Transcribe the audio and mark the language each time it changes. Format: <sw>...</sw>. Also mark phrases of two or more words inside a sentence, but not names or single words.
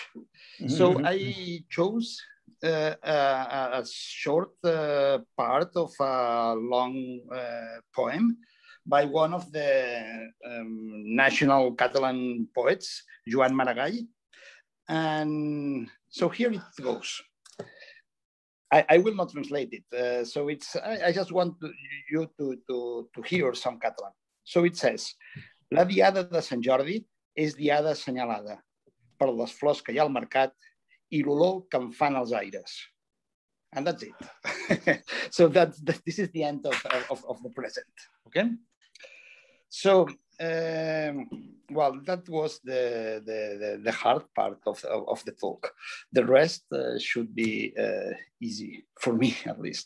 <en>So I chose a short part of a long poem by one of the national Catalan poets, Joan Maragall. And so here it goes. I will not translate it. So it's, I just want you to hear some Catalan. So it says,</en> <ca>la diada de Sant Jordi és diada assenyalada per les flors que hi ha al mercat I l'olor que em fan els aires.</ca> <en>And that's it. So this is the end of the present, okay? So, well, that was the hard part of the talk. The rest should be easy for me, at least.</en>